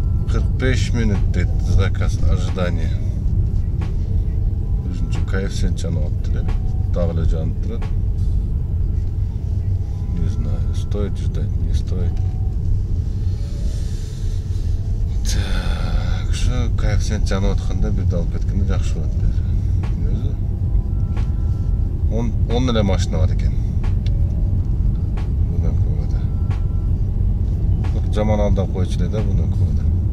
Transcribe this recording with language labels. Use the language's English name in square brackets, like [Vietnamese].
[Kyrgyz] 45 минут дейт заказ ожидание. Өзүнчө коэффициент жанып атты эле. Дагы эле жанып турат. [Russian] Не знаю, стоит ждать, не стоит. [Kyrgyz] Коэффициент жанып атканда бирди алып кеткенде жакшы болот деп. Өзү 10 эле машина бар экен. Внуковода. Жаман алдап койчу эле да Внуковода.